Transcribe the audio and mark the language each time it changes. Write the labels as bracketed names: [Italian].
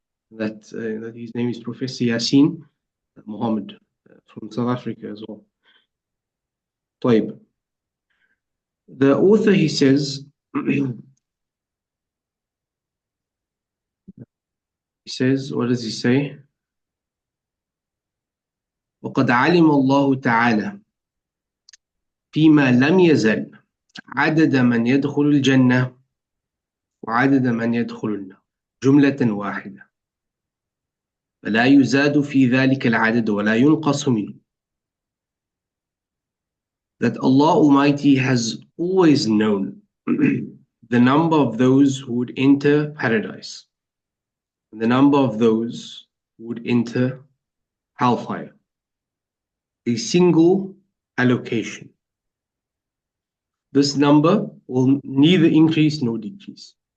[English] That his name is Professor Yasin Muhammad from South Africa as well. طيب. The author, he says, what does he say? [Arabic] وقد علم الله تعالى فيما لم يزل عدد من يدخل الجنة وعدد من يدخل النار جملة واحدة فلا يزاد في ذلك العدد ولا ينقص منه. [English] That Allah Almighty has always known the number of those who would enter paradise and the number of those who would enter hellfire. A single allocation. This number will neither increase nor decrease.